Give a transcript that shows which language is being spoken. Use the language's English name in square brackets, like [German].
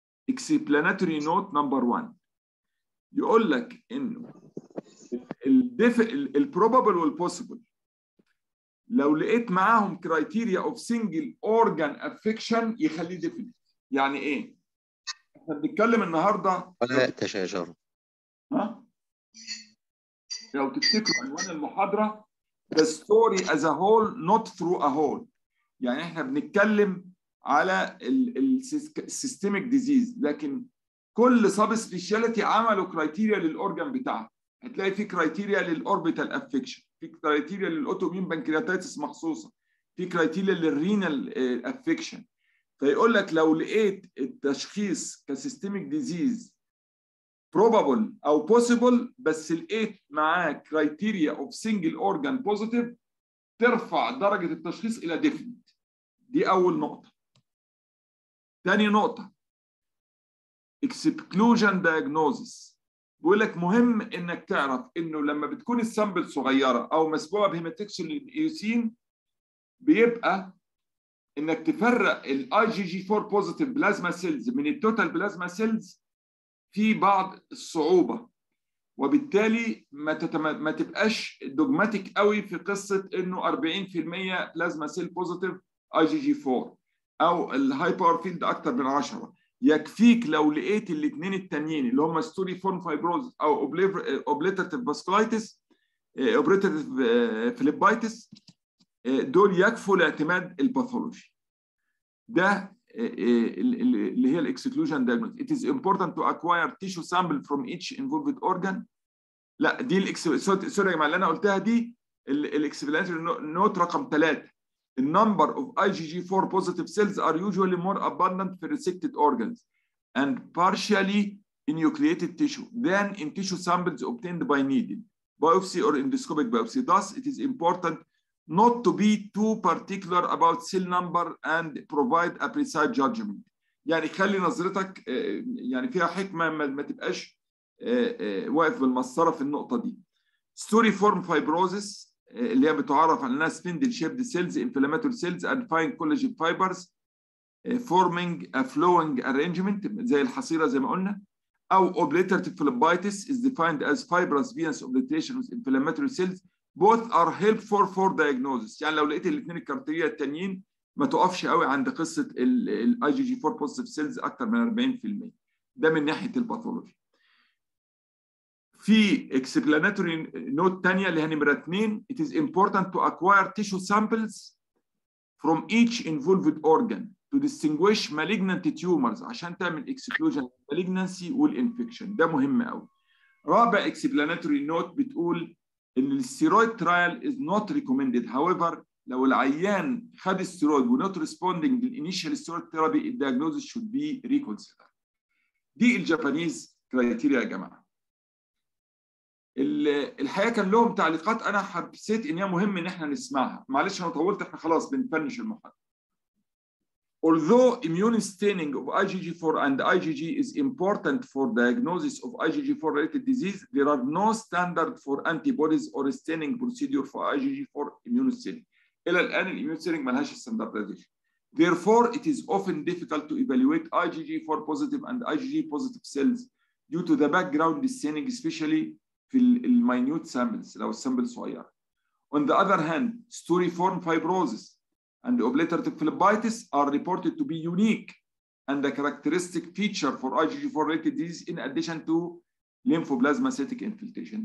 [English] explanatory note number 1 [Arabic] يقول لك انه البروبابل والبوسيبل لو لقيت معاهم [English] criteria of single organ affection [Arabic] يخليه ديفينيت. يعني ايه؟ احنا بنتكلم النهارده ولا تشاجر. [English] ها؟ [Arabic] لو تفتكروا عنوان المحاضره [English] the story as a whole not through a whole. [Arabic] يعني احنا بنتكلم على السيستميك ديزيز، لكن كل سب سبيشاليتي عملوا كرايتيريا للاورجان بتاعها. هتلاقي في كرايتيريا للاوربيتال افكشن، في كرايتيريا للاوتوميون بانكرياتايتس مخصوصه، في كرايتيريا للرينال افكشن. فيقول لك لو لقيت التشخيص كسيستميك ديزيز probable او possible، بس لقيت معاه [English] criteria of single organ positive [Arabic] ترفع درجه التشخيص الى ديفينيت. دي اول نقطه. ثاني نقطه [English] exclusion diagnosis. [Arabic] بيقول لك مهم انك تعرف انه لما بتكون السامبل صغيره او مسبوعه بهيماتكسول ايوسين، بيبقى انك تفرق الاي جي جي 4 بوزيتيف بلازما سيلز من التوتال بلازما سيلز في بعض الصعوبه، وبالتالي ما تبقاش دوجماتيك قوي في قصه انه 40% بلازما سيل بوزيتيف اي جي جي 4 او الهاي باور فيلد اكتر من 10. يكفيك لو لقيت الاثنين التانيين اللي هم ستوري فورم فايبروز او اوبليتريتيف فاسكولايتس اوبليتريتيف فليبايتس، دول يكفوا لاعتماد الباثولوجي. ده اللي هي الاكسكلوجن دايجنوز. [English] It is important to acquire tissue sample from each involved organ. [Arabic] لا دي سوري يا جماعه اللي انا قلتها دي الاكسبلاناتوري نوت رقم 3. [English] The number of IgG4 positive cells are usually more abundant for resected organs and partially enucleated tissue than in tissue samples obtained by needle biopsy or endoscopic biopsy. Thus, it is important not to be too particular about cell number and provide a precise judgment. [Arabic] يعني خلي نظرتك يعني فيها حكمة، ما تبقاش واقف بالمسطرة في النقطة دي. [English] Story form fibrosis [Arabic] اللي هي بتعرف على انها [English] spindle shaped cells, inflammatory cells and fine collagen fibers forming a flowing arrangement [Arabic] زي الحصيرة زي ما قلنا. [English] أو obliterative phlebitis is defined as fibrous venous obliteration with inflammatory cells. Both are helpful for diagnosis. [Arabic] يعني لو لقيت الاثنين الكاركتيريا التانيين ما تقفش قوي عند قصة ال IgG4 positive cells أكتر من 40%. ده من ناحية الباثولوجي. في [English] explanatory note [Arabic] تانية اللي هي نمرة 2. [English] It is important to acquire tissue samples from each involved organ to distinguish malignant tumors [Arabic] عشان تعمل [English] exclusion malignancy والinfection. [Arabic] ده مهم قوي. رابع explanatory note بتقول ان الستيرويد ترايل [English] is not recommended. However [Arabic] لو العيان خد الستيرويد [English] و not responding للinitial steroid therapy الdiagnosis should be reconsidered. [Arabic] دي الجابانيز كرايتيريا يا جماعه. الحقيقه كان لهم تعليقات انا حسيت ان هي مهم ان احنا نسمعها. معلش انا طولت، احنا خلاص بنفنش المحاضره. [English] Although immune staining of IgG4 and IgG is important for diagnosis of IgG4 related disease, there are no standard for antibodies or staining procedure for IgG4 immune staining. [Arabic] الى الان الاميون ستيننج مالهاش standardization. [English] Therefore, it is often difficult to evaluate IgG4 positive and IgG positive cells due to the background staining, especially [Arabic] في الماينيوت سامبلز لو السامبل صغيره. [English] On the other hand, storiform fibrosis and obliterative phlebitis are reported to be unique and a characteristic feature for IgG4 related disease in addition to lymphoplasmacytic infiltration.